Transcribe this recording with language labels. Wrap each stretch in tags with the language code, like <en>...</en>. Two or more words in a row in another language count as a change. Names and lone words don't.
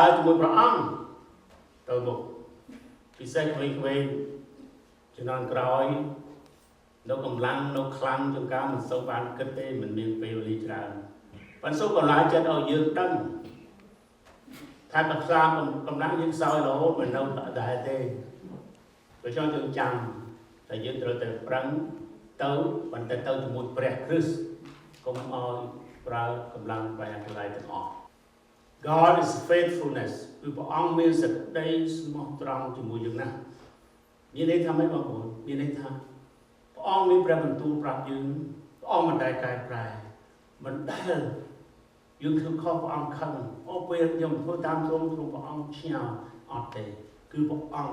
<km>រជាមួយព្រះអង្គទៅមុខពិសេសក្មេងៗជំនាន់ក្រោយនៅកម្លាំងនៅខ្លាំងជាងការមិនសូវបានគិតទេមិនមានពេលវេលាច្រើនប៉ុន្តែសូមបន្លាចចិត្តឲ្យយើងដឹងថាប្រសាកម្លាំងយើងសោយរហូតមិននៅដែរទេប្រចាំយើងចាំតែយើងត្រូវតែប្រឹងទៅប៉ុន្តែទៅជាមួយព្រះគ្រីស្ទកុំឲ្យប្រើកម្លាំងបែបកន្លែងទាំងអស់</km> <en>God is faithfulness</en> <km>គឺព្រះអង្គមានសេចក្តីស្មោះត្រង់ជាមួយយើងណាស់មានន័យថាម៉េចបងប្អូនមានន័យថាព្រះអង្គមានព្រះបន្ទូលប្រាប់យើងព្រះអង្គមិនដែលកែ ប្រែមិនដែលយើងធ្វើខុសព្រះអង្គខឹងអូពេលខ្ញុំធ្វើតាមទ្រង់ព្រះអង្គឆ្ងល់អត់ទេគឺព្រះអង្គ</km>